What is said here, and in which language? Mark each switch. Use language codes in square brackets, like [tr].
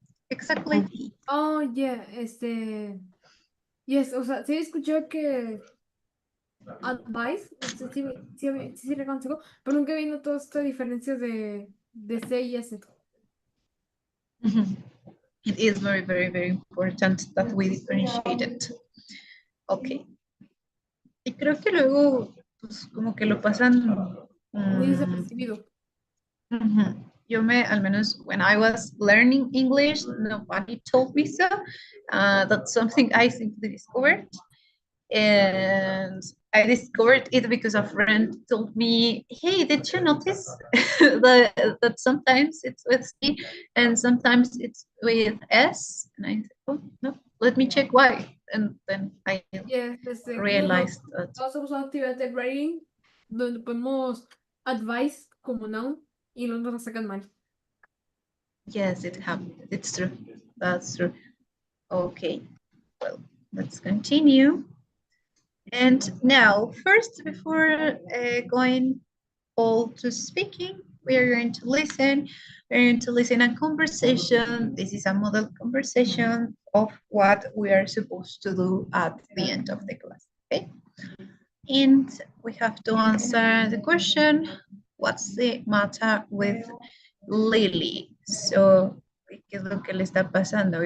[en] Exactly. Okay. Oh, yeah, yes, [es] o sea, sí escuché que advice, sí le consejo, pero nunca vi todas estas diferencias de C y S. [en] It is very important that we differentiate it. Okay. [es] Y creo que luego, pues como que lo pasan. Muy desapercibido. Yo al menos [en] when I was learning English, nobody told me so. That's something I simply discovered. And I discovered it because a friend told me, hey, did you notice that sometimes it's with C and sometimes it's with S? And I said, oh, no, let me check why. And then I realized that. [es] Todos hemos usado actividad writing donde ponemos advice como noun y luego nos sacan mal. [en] Yes, it happened. It's true. That's true. Okay, well, let's continue. And now, first, before going all to speaking, we are going to listen. We're going to listen a conversation. This is a model conversation of what we are supposed to do at the end of the class, okay? And we have to answer the question, what's the matter with Lily? [es] So, ¿qué es lo que le está pasando?